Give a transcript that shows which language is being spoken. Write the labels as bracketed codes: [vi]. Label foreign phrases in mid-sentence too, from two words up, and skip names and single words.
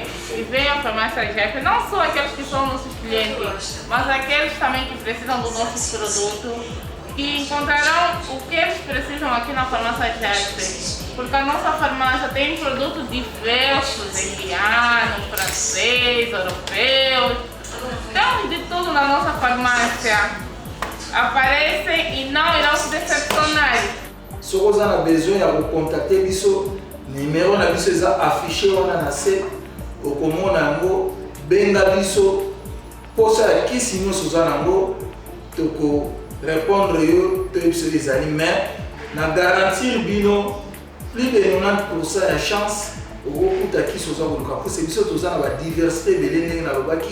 [pt] Que venham à farmácia JEP, não só aqueles que são nossos clientes, mas aqueles também que precisam do nosso produto, que encontrarão o que eles precisam aqui na farmácia JEP. Porque a nossa farmácia tem produtos diversos, indiano, francês, europeu. Temos de tudo na nossa farmácia. Aparecem e não irão se decepcionar. Se você tem [fr] besoin de contacter [ln] biso, numéro na biso eza affiché wana na se, okomona yango, benga biso, posa ya kisi nyonso oza nango, toko répondre yo to biso ezali, mais na garantir bino [fr] plus de 90% [ln] ya chance okokuta kisi oza koluka, pose biso toza na ba diversité ebele ndenge nalobaki.